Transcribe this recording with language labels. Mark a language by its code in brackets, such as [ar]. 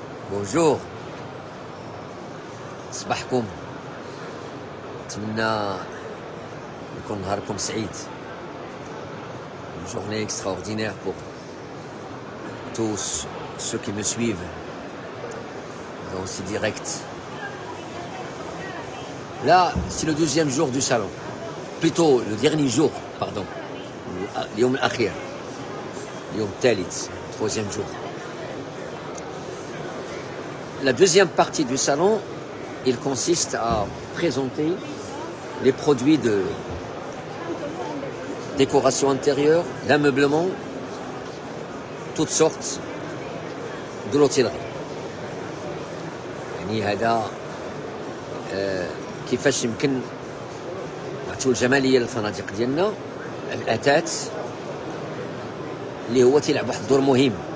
[ar] بونجور، صباحكم، نتمنى يكون نهاركم سعيد. [fr] Une journée extraordinaire pour tous ceux qui me suivent dans ce direct. Là, c'est le deuxième jour du salon. Plutôt le dernier jour, pardon. [ar] اليوم الأخير. اليوم الثالث, [fr] troisième jour. La deuxième partie du salon, il consiste à présenter les produits de décoration intérieure, d'ameublement, toutes sortes de l'hôtellerie. [ar] يعني هذا كيفاش يمكن نعطيو الجمالية للفنادق ديالنا، الأثاث اللي هو تيلعب واحد الدور مهم.